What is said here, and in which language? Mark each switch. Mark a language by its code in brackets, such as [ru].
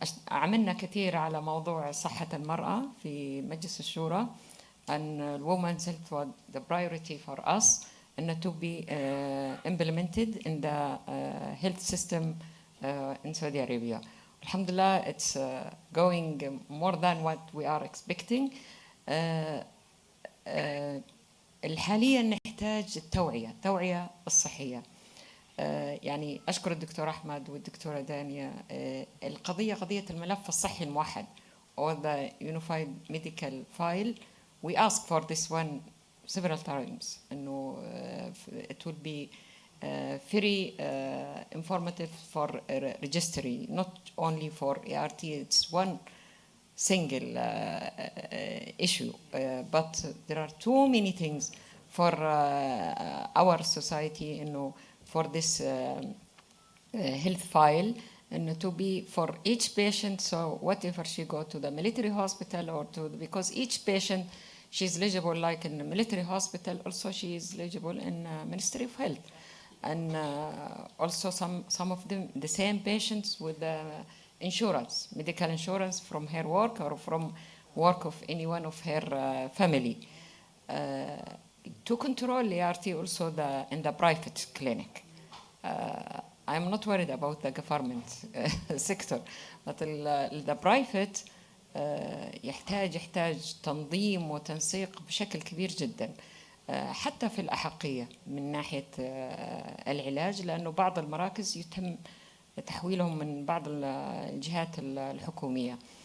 [ar] عملنا كثير على موضوع صحة المرأة في مجلس الشورى. [en] And women's health was the priority for us and to be implemented in the health system in Saudi Arabia. Alhamdulillah, it's going more than what we are expecting. [ar] حاليا نحتاج التوعية الصحية. يعني أشكر الدكتور أحمد والدكتورة دانيا. القضية قضية الملف الصحي الموحد [en] or the unified medical file. We asked for this one several times. إنه it will be very informative for registry, not only for ART. It's one single issue, but there are too many things for our society, for this health file, and to be for each patient. So whatever she go to the military hospital or because each patient, she's eligible like in the military hospital, also she is eligible in Ministry of Health, and also some of them the same patients with the insurance, medical insurance from her work or from work of any one of her family. To control ART also in the private clinic. I'm not worried about the government sector, but the private [ar] يحتاج تنظيم وتنسيق بشكل كبير جدا، حتى في الأحقية من ناحية العلاج، لأنه بعض المراكز يتم تحويلهم من بعض الجهات الحكومية.